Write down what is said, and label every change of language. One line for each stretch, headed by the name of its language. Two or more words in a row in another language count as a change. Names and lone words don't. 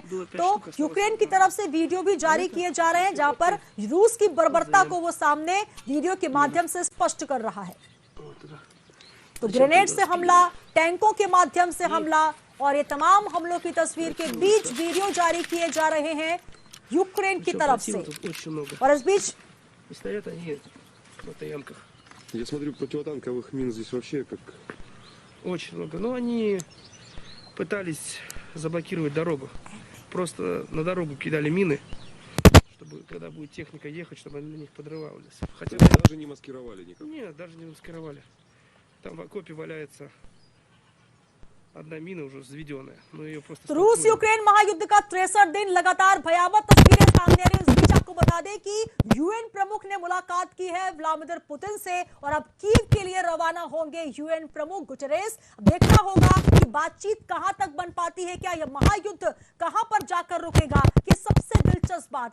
Hindi: तो यूक्रेन की तरफ से वीडियो भी जारी किए जा रहे हैं, जहां पर रूस की बर्बरता को वो सामने वीडियो के माध्यम से स्पष्ट कर रहा है। तो ग्रेनेड से हमला, टैंकों के माध्यम से हमला और ये तमाम हमलों की तस्वीर के बीच वीडियो जारी किए जा रहे हैं यूक्रेन की तरफ से। और इस बीच
Russian: на таянках. Я смотрю, противотанковых мин здесь вообще как... Очень много. Но они пытались заблокировать дорогу. Просто на дорогу кидали мины, чтобы, когда будет техника ехать, чтобы они на них подрывались. Хотя Даже не маскировали никак? Нет, даже не маскировали. Там в окопе валяется одна мина уже взведенная. Но ее просто...
Hindi: रूस यूक्रेन महायुद्ध का 63 दिन लगातार भयावह तस्वीरें सामने आ रही है। इस बीच आपको बता दें कि यूएन प्रमुख ने मुलाकात की है व्लादिमीर पुतिन से और अब कीव के लिए रवाना होंगे यूएन प्रमुख गुटेरेस। देखना होगा कि बातचीत कहां तक बन पाती है, क्या यह महायुद्ध कहां पर जाकर रुकेगा, ये सबसे दिलचस्प बात।